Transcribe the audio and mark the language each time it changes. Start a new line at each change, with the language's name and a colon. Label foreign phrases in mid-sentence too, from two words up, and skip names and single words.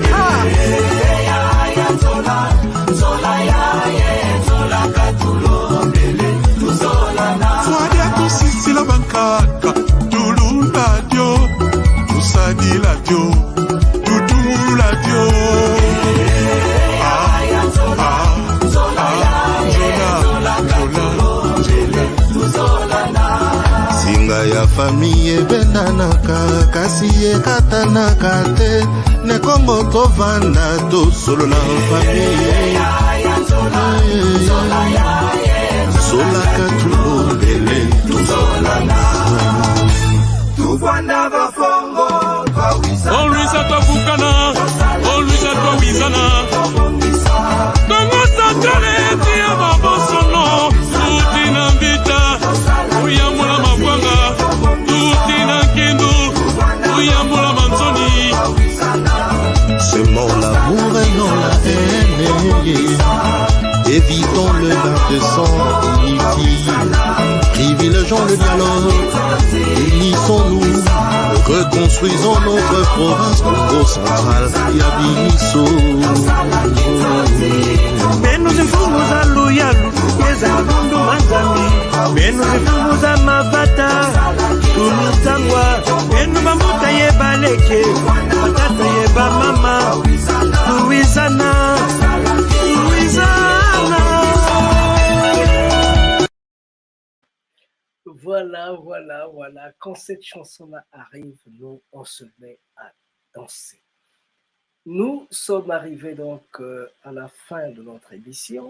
Kongo: Fwadia tusisila bankaka tulula dio tusadila dio tutumula dio Singa ya famille ebendanaka kasi ekatanaka te ne Kongo tovanda tosolola famille Zolaka tulombele tuzolana Tuvanda bafongo Olwisa twavukana Olwisa twawizana Kongo centrale eti ya mabosono Tuti na mbita Uyamula mabwanga Tuti na kindu Uyamula mansoni
French: Semons l'amour et non la haine Évitons le bain de sang inutile Privilégions le dialogue Unissons-nous Reconstruisons notre province Congo central Yabiso Benu zifumu za luyalu Yeza bundu manzami Benu zifumu za mavata Tulutangwa Benu bambuta ye baleke Matata ye ba mama Louisana Voilà. Quand cette chanson-là arrive, nous, on se met à danser. Nous sommes arrivés donc à la fin de notre émission.